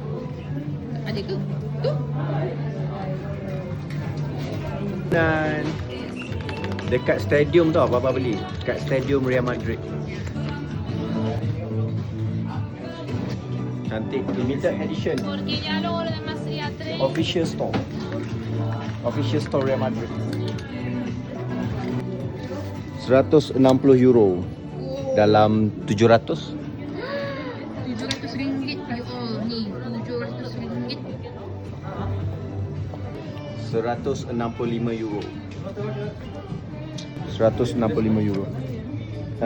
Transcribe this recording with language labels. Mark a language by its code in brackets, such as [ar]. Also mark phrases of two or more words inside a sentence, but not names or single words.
[ms] Ada ke? Tu. Dan dekat stadium tu apa beli? Dekat Stadium Real Madrid. Cantik, [en] limited edition. [es] Porque ya luego lo demás sería 3. [en] Official store. Official store Real Madrid. [ms] €160 dalam 700. RM700. Oh, ni RM700. €165. €165. Ha?